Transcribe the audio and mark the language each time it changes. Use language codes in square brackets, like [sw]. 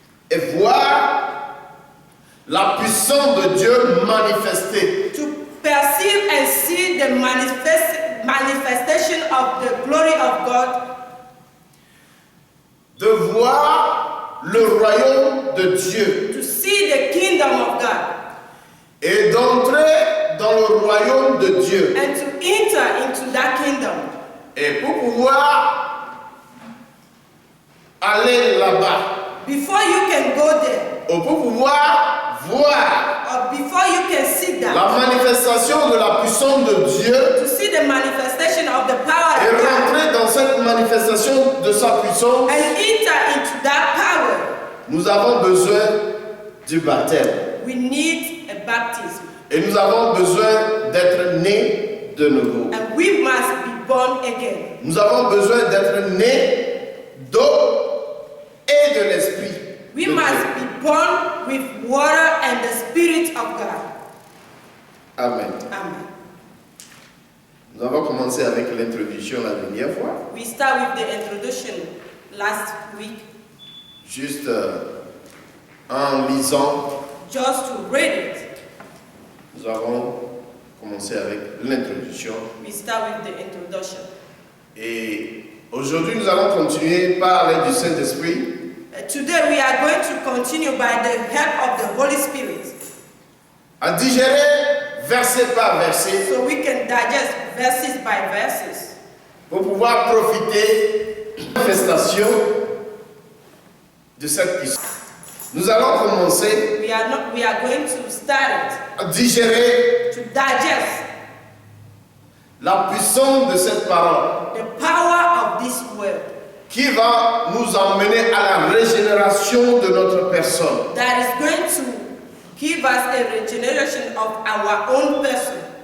[fr] et voir la puissance de Dieu manifestée. [en] to perceive and see the manifestation of the glory of God, [fr] De voir le royaume de Dieu [en] to see the kingdom of God, [fr] et d'entrer dans le royaume de Dieu. [en] and to enter into that kingdom. [fr] Et pour pouvoir aller là-bas, [en] Before you can go there, [fr] ou pour pouvoir voir [en] or before you can see that, [fr] la manifestation de la puissance de Dieu [en] to see the manifestation of the power [fr] et [en] of God, [fr] rentrer dans cette manifestation de sa puissance, [en] and enter into that power, [fr] nous avons besoin du baptême. [en] we need a baptism. [fr] Et nous avons besoin d'être nés de nouveau. [en] And we must be born again. [fr] Nous avons besoin d'être nés d'eau et de l'esprit. [en] We [fr] de [en] must [fr] Dieu. [en] be born with water and the Spirit of God. Amen. Amen. [fr] Nous avons commencé avec l'introduction la dernière fois. [en] We start with the introduction last week, [fr] Juste en lisant, [en] just to read it. [fr] nous avons commencé avec l'introduction. [en] We start with the introduction. [fr] Et aujourd'hui, nous allons continuer par l'aide du Saint-Esprit [en] Today we are going to continue by the help of the Holy Spirit, [fr] à digérer verset par verset [en] so we can digest verses by verses [fr] pour pouvoir profiter de la manifestation de cette puissance. Nous allons commencer [en] we are going to start [fr] à digérer [en] it, to digest [fr] la puissance de cette parole [en] the power of this word [fr] qui va nous emmener à la régénération de notre personne. [en] that is going to give us a regeneration of our own person.